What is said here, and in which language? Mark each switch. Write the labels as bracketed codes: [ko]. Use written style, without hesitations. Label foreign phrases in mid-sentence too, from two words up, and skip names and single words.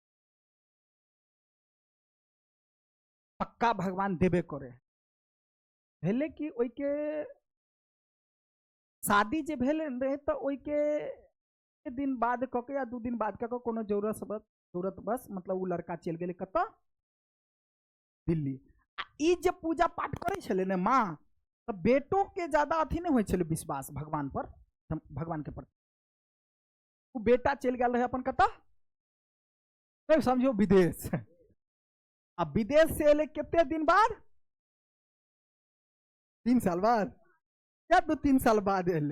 [mai] पक्का भगवान देवे करे, भेले कि ओई के शादी जे भेल रहे तो ओई के दिन बाद कके या 2 दिन बाद कके कोनो जरूरत बस मतलब वो लड़का चल गेले कत दिल्ली। ई जे पूजा पाठ करे छले ने माँ, तो बेटों के ज्यादा अथी नहीं होय छले विश्वास भगवान पर, भगवान के प्रति। वो बेटा चल गया रहे अपन कत, समझो विदेश। अब विदेश से एले कितने दिन बाद, 3 साल बाद या 2-3 साल बाद एले।